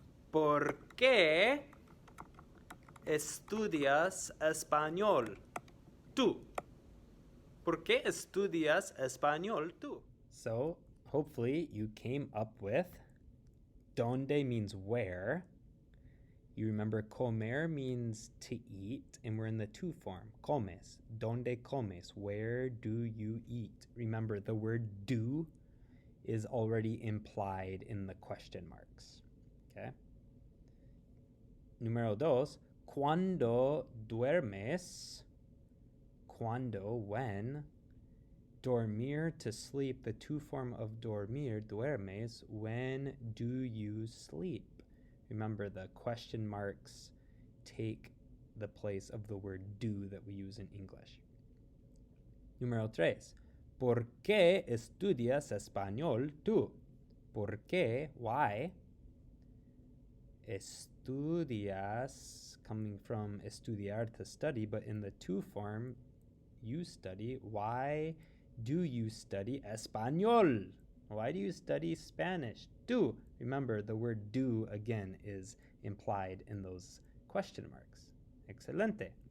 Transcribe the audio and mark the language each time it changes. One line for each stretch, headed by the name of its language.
Spanish: ¿Por qué estudias español tú? ¿Por qué estudias español tú?
English: So, hopefully you came up with donde means where. You remember comer means to eat, and we're in the to form. Comes.
Spanish: Donde comes?
English: Where do you eat? Remember, the word do is already implied in the question marks. Okay?
Spanish: Número dos. ¿Cuándo duermes?
English: Cuando, when. Dormir, to sleep. The to form of dormir, duermes. When do you sleep? Remember, the question marks take the place of the word do that we use in English.
Spanish: Número tres. ¿Por qué estudias español tú? ¿Por qué? Why?
English: Estudias, coming from estudiar, to study, but in the to form, you study. Why Do you study español? Why do you study Spanish? Do. Remember, the word do, again, is implied in those question marks. Excelente.